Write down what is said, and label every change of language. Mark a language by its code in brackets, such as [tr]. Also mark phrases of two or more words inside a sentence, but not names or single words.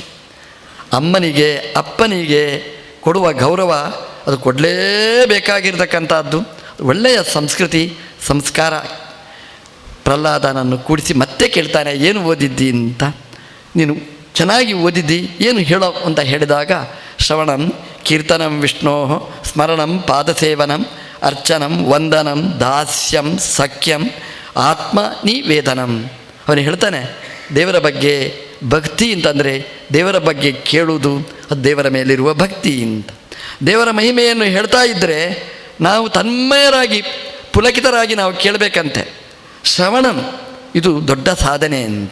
[kn] ಅಮ್ಮನಿಗೆ ಅಪ್ಪನಿಗೆ ಕೊಡುವ ಗೌರವ ಅದು ಕೊಡಲೇಬೇಕಾಗಿರ್ತಕ್ಕಂಥದ್ದು ಒಳ್ಳೆಯ ಸಂಸ್ಕೃತಿ, ಸಂಸ್ಕಾರ. ಪ್ರಹ್ಲಾದನನ್ನು ಕೂಡಿಸಿ ಮತ್ತೆ ಕೇಳ್ತಾನೆ, ಏನು ಓದಿದ್ದಿ ಅಂತ. ನೀನು ಚೆನ್ನಾಗಿ ಓದಿದ್ದಿ, ಏನು ಹೇಳೋ ಅಂತ ಹೇಳಿದಾಗ, [sa] ಶ್ರವಣಂ ಕೀರ್ತನಂ ವಿಷ್ಣೋ ಸ್ಮರಣಂ ಪಾದಸೇವನಂ ಅರ್ಚನಂ ವಂದನಂ ದಾಸ್ಯಂ ಸಖ್ಯಂ ಆತ್ಮ ನಿವೇದನಂ. [kn] ಅವನು ಹೇಳ್ತಾನೆ, ದೇವರ ಬಗ್ಗೆ ಭಕ್ತಿ ಅಂತಂದರೆ ದೇವರ ಬಗ್ಗೆ ಕೇಳುವುದು, ಅದು ದೇವರ ಮೇಲಿರುವ ಭಕ್ತಿ ಅಂತ. ದೇವರ ಮಹಿಮೆಯನ್ನು ಹೇಳ್ತಾ ಇದ್ದರೆ ನಾವು ತನ್ಮಯರಾಗಿ ಪುಲಕಿತರಾಗಿ ನಾವು ಕೇಳಬೇಕಂತೆ. ಶ್ರವಣಂ ಇದು ದೊಡ್ಡ ಸಾಧನೆ ಅಂತ.